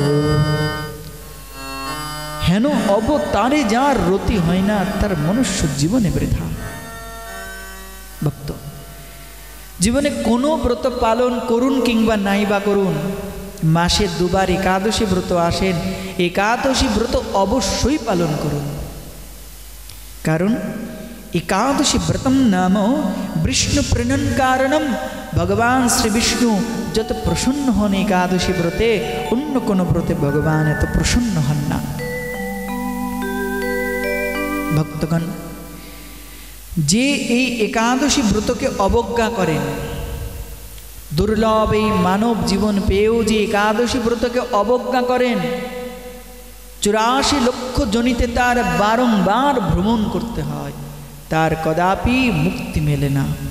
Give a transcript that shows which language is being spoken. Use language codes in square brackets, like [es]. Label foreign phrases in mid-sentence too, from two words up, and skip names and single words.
[bn] হেন অবতারে যার রতি হয় না, তার মনুষ্য জীবনে বৃথা। ভক্ত, জীবনে কোনো ব্রত পালন করুন কিংবা নাই বা করুন, মাসে 2 বার একাদশী ব্রত আসেন, একাদশী ব্রত অবশ্যই পালন করুন। [sa] কারণ एकादशी व्रतम नाम विष्णु प्रणन कारणम। [bn] भगवान श्री विष्णु যত প্রসন্ন হন একাদশী ব্রতে, অন্য কোনো ব্রতে ভগবান এত প্রসন্ন হন না। ভক্তগণ, যে এই একাদশী ব্রতকে অবজ্ঞা করেন, দুর্লভ এই মানব জীবন পেয়েও যে একাদশী ব্রতকে অবজ্ঞা করেন, 84 লক্ষ জনিতে তার বারংবার ভ্রমণ করতে হয়, তার কদাপি মুক্তি মেলে না।